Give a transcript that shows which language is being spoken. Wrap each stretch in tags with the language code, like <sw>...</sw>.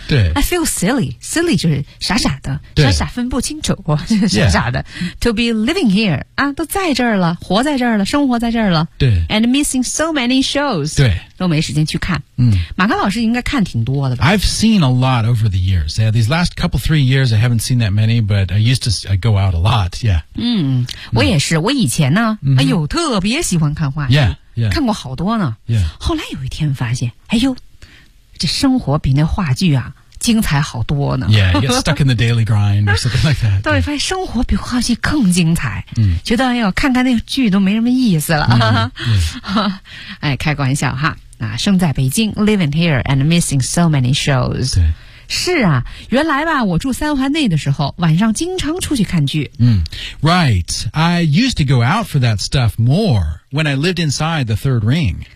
<zh>对，</zh> <en>I feel silly.</en> <zh>Silly 就是傻傻的，傻傻分不清楚，傻傻的。</zh> <en>Yeah. To be living here</en> <zh>啊，都在这儿了，活在这儿了，生活在这儿了。对</zh> <en>，and missing so many shows.</en> <zh>对。都没时间去看。马康老师应该看挺多的吧</zh> <en>？I've seen a lot over the years. Yeah, these last couple three years, I haven't seen that many, but I used to go out a lot. Yeah.</en> <zh>我也是。我以前呢，哎呦，特别喜欢看话剧。</zh> <en>Yeah, yeah.</en> <zh>看过好多呢。</zh> <en>Yeah.</en> <zh>后来有一天发现，哎呦，这生活比那话剧啊精彩好多呢。</zh> <en>Yeah, you get stuck in the daily grind or something like that.</en> <zh>到底发现生活比话剧更精彩。觉得哎呦，看看那个剧都没什么意思了。哎，开个玩笑哈。啊，生在北京 ，</zh> <en>living here and missing so many shows。</en> <zh>对，是啊，原来吧，我住三环内的时候，晚上经常出去看剧。</zh> <en>Right. I used to go out for that stuff more when I lived inside the Third Ring.</en>